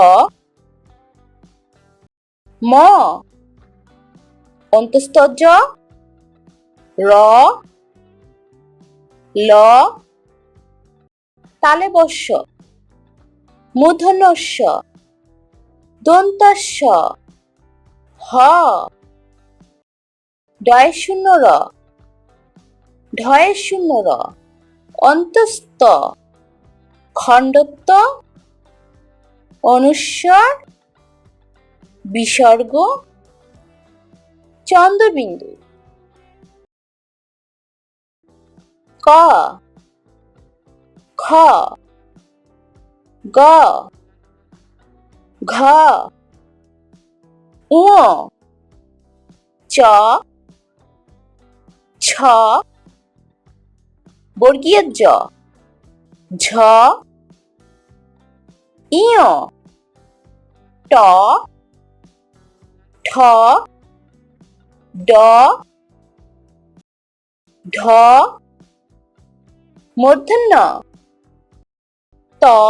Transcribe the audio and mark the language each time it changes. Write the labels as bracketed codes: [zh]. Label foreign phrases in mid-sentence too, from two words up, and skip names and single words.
[bn] ম, অন্তস্থ জ, র, ল, তালব্য শ, মূর্ধন্য ষ, দন্তস্ব, হ, ডয়ে শূন্য র, ঢয়ে শূন্য র, অন্তস্থ, খণ্ডত্ব, অনুস্বর, বিসর্গ, চন্দ্রবিন্দু। ক, খ, গ, ঘ, ঙ, চ, ছ, বর্গীয় জ, ঝ, ইয়, ট, ঠ, ড, ঢ, মূর্ধন্য ত,